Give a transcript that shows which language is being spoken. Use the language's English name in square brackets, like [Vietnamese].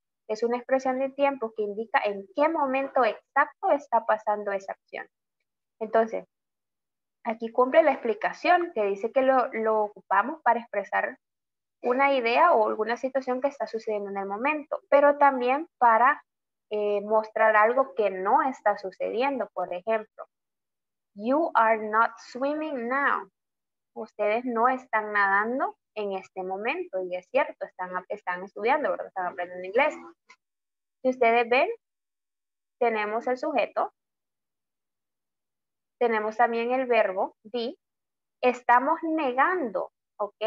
[Spanish] Es una expresión de tiempo que indica en qué momento exacto está pasando esa acción. Entonces, aquí cumple la explicación que dice que lo ocupamos para expresar una idea o alguna situación que está sucediendo en el momento, pero también para mostrar algo que no está sucediendo. Por ejemplo, [English] you are not swimming now. [Spanish] Ustedes no están nadando en este momento, y es cierto, están estudiando, ¿verdad? Están aprendiendo inglés. Si ustedes ven, tenemos el sujeto, tenemos también el verbo be, estamos negando, ¿ok?